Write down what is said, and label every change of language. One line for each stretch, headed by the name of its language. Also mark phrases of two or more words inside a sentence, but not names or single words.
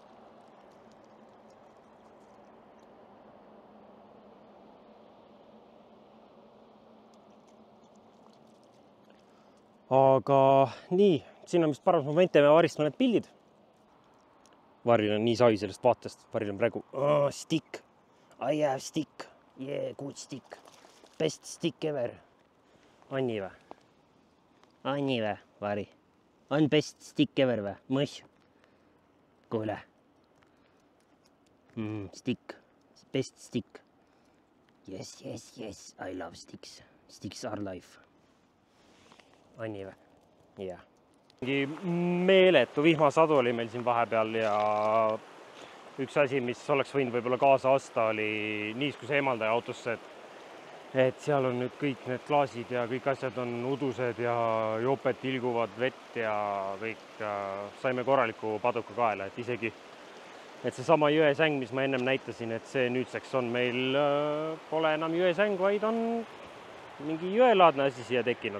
Estonian: Aga nii, siin on vist paras moment, teeme Varist mõned pildid. Varil on nii sai sellest vaatest, Varil on praegu stick.
English: I have stick. Yeah, good stick. Best stick ever.
Estonian: Anni vä? Anni vä, Vari? On
English: best stick ever
Estonian: vä? Mõs? Kuule.
English: Stick. Best stick. Yes. I love sticks. Sticks are life.
Estonian: Anni vä? Yeah. Meeletu vihmasadu oli meil siin vahepeal ja üks asi, mis oleks võinud võib-olla kaasa osta, oli niiskuse eemaldaja autosse, et seal on nüüd kõik need klaasid ja kõik asjad on udused ja joped tilguvad vett ja kõik saime korraliku paduka kaela, et isegi, et see sama jõesäng, mis ma ennem näitasin, et see nüüdseks on meil, pole enam jõesäng, vaid on mingi jõelaadne asi siia tekkinud.